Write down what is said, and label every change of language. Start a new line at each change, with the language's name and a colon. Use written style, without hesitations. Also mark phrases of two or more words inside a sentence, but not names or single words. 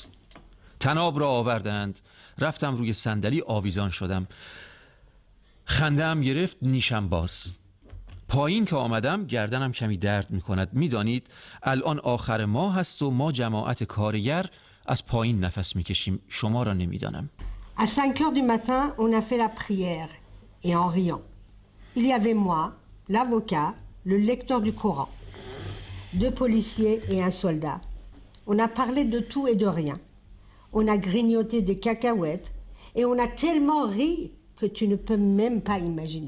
Persian: طناب را آوردند، رفتم روی صندلی آویزان شدم، خنده‌ام گرفت، نیشم باز. پایین که آمدم گردنم کمی درد میکند. میدانید الان آخر ماه هست و ما جماعت کارگر از پایین نفس میکشیم، شما را نمیدانم.
French: À 5 heures du matin, on a fait la prière, et en riant. Il y avait moi, l'avocat, le lecteur du Coran, 2 policiers et un soldat. On a parlé de tout et de rien. On a grignoté des cacahuètes, et on a tellement ri que tu ne peux même pas imaginer.